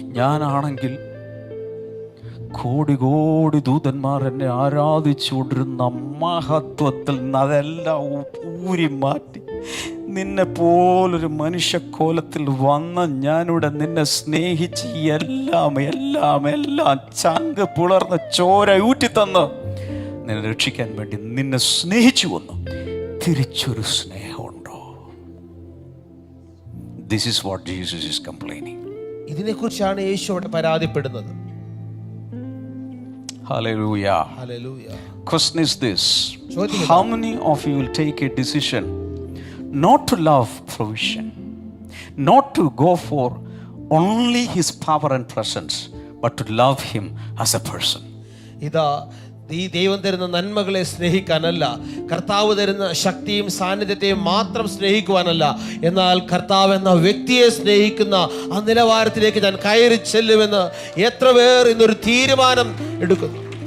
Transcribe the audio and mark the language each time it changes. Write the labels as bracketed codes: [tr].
[ml] ഞാനാണെങ്കിൽ കോടി കോടി ദൂതന്മാർ എന്നെ ആരാധിച്ചുകൊണ്ടിരുന്ന മഹത്വത്തിൽ നിന്ന് അതെല്ലാം ഊരി മാറ്റി നിന്നെ പോലൊരു മനുഷ്യക്കോലത്തിൽ വന്ന ഞാനിവിടെ നിന്നെ സ്നേഹിച്ച് എല്ലാം എല്ലാം എല്ലാം ചങ്ക് പുളർന്ന് ചോര ഊറ്റിത്തന്ന് നിന്നെ രക്ഷിക്കാൻ വേണ്ടി നിന്നെ സ്നേഹിച്ചു വന്നു. തിരിച്ചൊരു സ്നേഹമുണ്ടോ? [en] This is what Jesus is complaining. [ml] ഇതിനെക്കുറിച്ചാണ് യേശു അവിടെ പരാതിപ്പെടുന്നത്. [en] Hallelujah. Hallelujah. Question is this: how many of you will take a decision not to love provision, not to go for only his power and presence, but to love him as a person? [ml] ഇതാ ഈ ദൈവം തരുന്ന നന്മകളെ സ്നേഹിക്കാനല്ല, കർത്താവ് തരുന്ന ശക്തിയും സാന്നിധ്യത്തെയും മാത്രം സ്നേഹിക്കുവാനല്ല, എന്നാൽ കർത്താവ് എന്ന വ്യക്തിയെ സ്നേഹിക്കുന്ന ആ നിലവാരത്തിലേക്ക് ഞാൻ കയറി ചെല്ലുമെന്ന് എത്ര പേർ ഇന്നൊരു തീരുമാനം എടുക്കുന്നു?